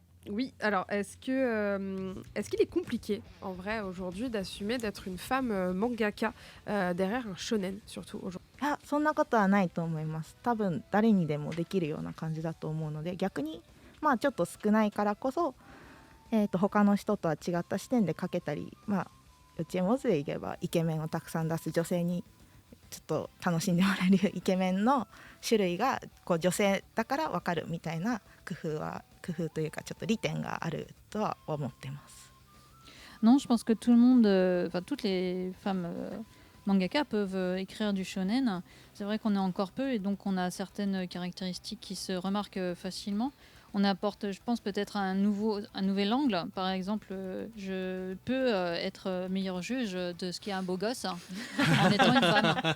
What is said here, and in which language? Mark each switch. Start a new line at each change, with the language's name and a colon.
French: Oui, alors est-ce qu'il est compliqué en vrai aujourd'hui d'assumer d'être une femme mangaka derrière un shonen surtout aujourd'hui?
Japanese: そんなことはないと思います。多分誰にでもできるような感じだと思うので、逆にちょっと少ないからこそ、他の人とは違った視点で描けたり、幼稚園ウォーズでいけばイケメンをたくさん出す女性にちょっと楽しんでもらえるイケメンの種類がこう女性だから分かるみたいな工夫というかちょっと利点があるとは思ってます。
French: Non, je pense que tout le monde, toutes les femmes mangaka peuvent écrire du shonen. C'est vrai qu'on est encore peu et donc on a certaines caractéristiques qui se remarquent facilement. On apporte, je pense, peut-être un nouvel angle. Par exemple, je peux être meilleur juge de ce qu'est un beau gosse en étant une femme.